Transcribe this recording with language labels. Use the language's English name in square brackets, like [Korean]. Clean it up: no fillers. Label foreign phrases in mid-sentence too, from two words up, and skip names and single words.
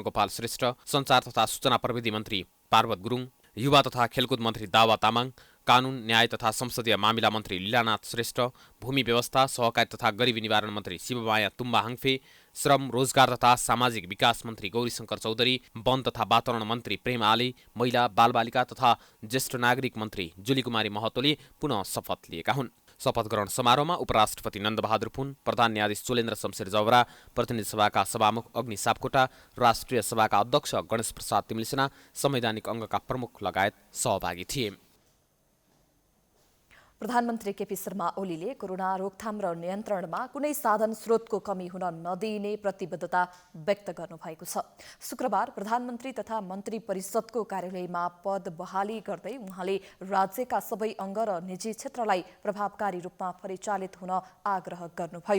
[Nepali] गोपाल श्रेष्ठ, सञ्चार तथा सूचना प्रविधि मन्त्री पार्वत गुरुङ, युवा तथा खेलकुद मन्त्री दावा तामाङ, कानून न्याय तथा संसदीय मामिला मन्त्री लीलानाथ श्रेष्ठ, भूमि व्यवस्था सहकारी तथा गरिबी निवारण मन्त्री शिवमाया तुम्बा हाङफे, श्रम रोजगार तथा सामाजिक विकास मन्त्री गौरीशंकर चौधरी, वन तथा वातावरण मन्त्री प्रेम आले, महिला बालबालिका तथा ज्येष्ठ नागरिक मन्त्री जुली कुमारी महतोले पुनः शपथ लिएका हुन्। शपथ ग्रहण समारोहमा उपराष्ट्रपति नन्दबहादुर पुन, प्रधान न्यायाधीश चोलेन्द्र शमशेर जवरा, प्रतिनिधि सभाका सभामुख अग्नि सापकोटा, राष्ट्रिय सभाका अध्यक्ष गणेश प्रसाद तिमिलसेना, संवैधानिक अङ्गका प्रमुख लगायत सहभागी थिए। प्रधानमन्त्री केपी शर्मा ओलीले कोरोना रोकथाम र नियन्त्रणमा कुनै साधन स्रोतको कमी हुन नदिइने प्रतिबद्धता व्यक्त गर्नुभएको छ। शुक्रबार प्रधानमन्त्री तथा मन्त्री परिषदको कार्यालयमा पद बहाली गर्दै उहाँले राज्यका सबै अङ्ग र निजी क्षेत्रलाई प्रभावकारी रूपमा परिचालित हुन आग्रह गर्नुभयो।